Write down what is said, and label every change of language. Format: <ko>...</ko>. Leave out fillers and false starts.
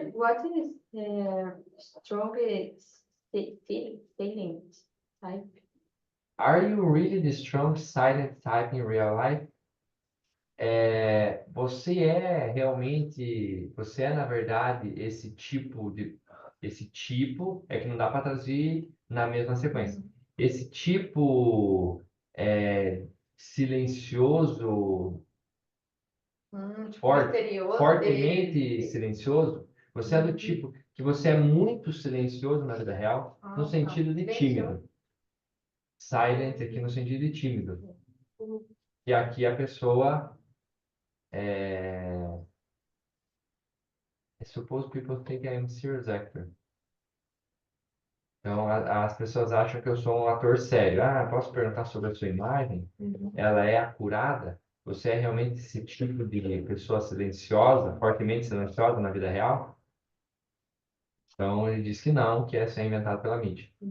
<en>What is the strongest feeling type? Are you really the strong silent type in real life?</en> <pt>Você é na verdade esse tipo é que não dá para traduzir na mesma sequência. Esse tipo silencioso, Misterioso, fortemente silencioso. Você é do tipo que você é muito silencioso na vida real, no sentido de tímido. Silent aqui no sentido de tímido. E aqui a pessoa</pt> <en>I suppose people think I'm a serious actor.</en> <pt>Então, as pessoas acham que eu sou um ator sério. Posso perguntar sobre a sua imagem? Ela é acurada? Você é realmente esse tipo de pessoa silenciosa, fortemente silenciosa na vida real? Então, ele diz que não, que essa é inventado pela mídia.</pt>